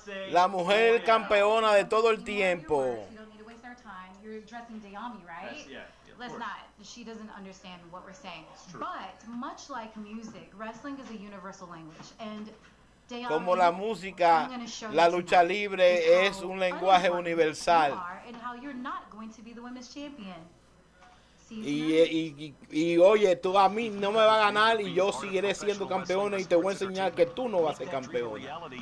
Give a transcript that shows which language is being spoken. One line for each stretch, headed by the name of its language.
Spanish: La mujer campeona de todo el tiempo.
English: You're addressing Dayami, right? Yes, yeah, Let's not. She doesn't understand what we're saying. But much like music, wrestling is a universal language. And Dayami,
Spanish: como la música, la lucha libre es un lenguaje universal.
English: And how you're not going to be the women's champion.
Spanish: Y oye, tú a mí no me vas a ganar y yo seguiré siendo campeona y te voy a enseñar que tú no vas a ser campeona.